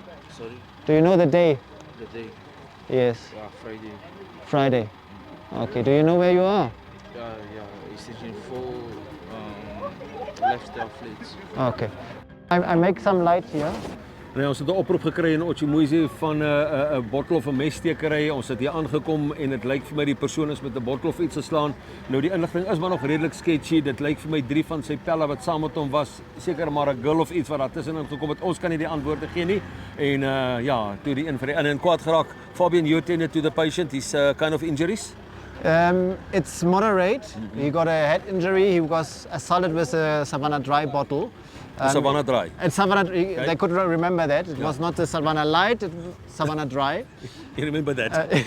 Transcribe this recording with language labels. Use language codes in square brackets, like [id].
[en] Sorry? Do you know the day? The day? Yes. Yeah, Friday. Friday. Okay. Do you know where you are? Yeah, it's in 4 lifestyle flats. Okay. I make some light here. [af] Nou, ons het 'n oproep gekry in 𝘽𝙤𝙙𝙚 van 'n bottel of 'n messtekery. Ons het hier aangekom en dit lyk vir my die persoon is met 'n bottel of iets geslaan. Nou die inligting is maar nog redelik sketchy. Dit lyk vir my 3 van sy pelle wat saam met hom was, seker maar 'n girl of iets wat daar tussenin gekom het. Ons kan nie die antwoorde gee nie. En ja, toe die een vir die ander in kwaad geraak. [en] Fabian, you attended to the patient. His kind of injuries? It's moderate. He got a head injury. He was assaulted with a Savannah Dry bottle. Savannah Dry. It's Savannah. They could remember that. It was not the Savannah Light. It was Savannah Dry. You remember that?